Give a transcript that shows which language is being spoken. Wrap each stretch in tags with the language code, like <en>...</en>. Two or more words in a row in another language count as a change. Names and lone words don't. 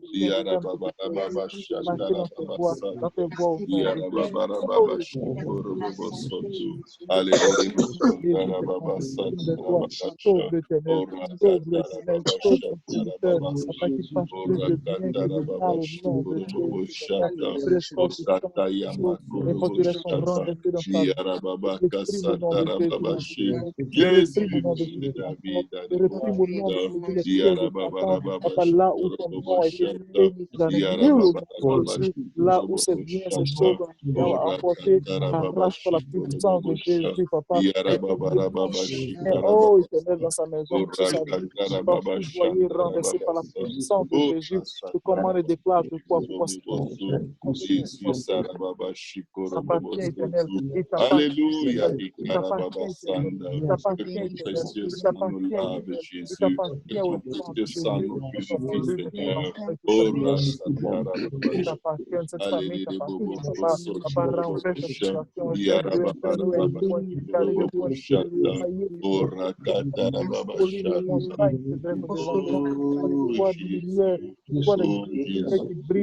<fr>Yarababarabashi Tarababasanda, Yarababarabashi Korobobosotu, Alere Bosandarababasata Rababasha, Oraka Tarababasha Tarababasa, Oraka Tarababashi Koroboboshata, Okata Yamakoboboshata, Yarababaka Satarababashi. Jésus, de la vie, de gloire, Yarababarababashi Koroboboshata, Yarababarabashi Koroboboshata, Oraka Tarababashi Korobobosha, Yarababarababashi Karababasa, Oraka Tarababashanda Rababasa, Orasa Tarabashi Korobobosu, Jesus Sarababashi Korobobosu. Alléluia, Ikarababasanda, que ton précieux sang nous lave, Jésus, que ton précieux sang nous purifie, Seigneur. Oh, Rasatarababasha. Alléluia, Boboko Soto Robobosha, Yarababarabashi Koroboboshata, Oh, Rakatarababashata. Oh, Jésus, oh, Jésus.</fr>